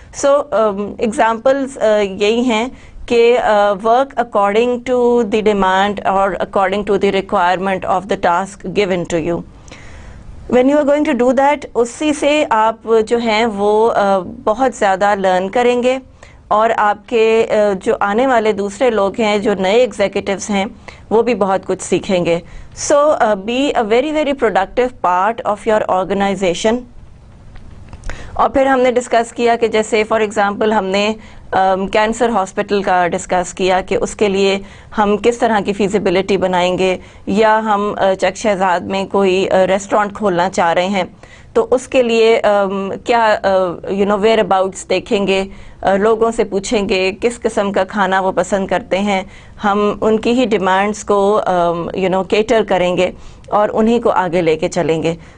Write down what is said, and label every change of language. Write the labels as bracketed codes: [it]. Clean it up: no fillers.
[en] examples [ur] یہی ہیں کہ [en] Work according to the demand اور according to the requirement of the task given to you. When you are going to do that, [ur] اسی سے آپ جو ہیں وہ بہت زیادہ لرن کریں گے اور آپ کے جو آنے والے دوسرے لوگ ہیں جو نئے ایگزیکٹوز ہیں وہ بھی بہت کچھ سیکھیں گے. [en] Be a very very productive part of your organisation. [ur] اور پھر ہم نے ڈسکس کیا کہ جیسے فار ایگزامپل ہم نے کینسر ہاسپٹل کا ڈسکس کیا کہ اس کے لیے ہم کس طرح کی فیزیبلٹی بنائیں گے، یا ہم چک شہزاد میں کوئی ریسٹورانٹ کھولنا چاہ رہے ہیں تو اس کے لیے کیا ویئر اباؤٹس دیکھیں گے، لوگوں سے پوچھیں گے کس قسم کا کھانا وہ پسند کرتے ہیں، ہم ان کی ہی ڈیمانڈس کو کیٹر کریں گے اور انہی کو آگے لے کے چلیں گے.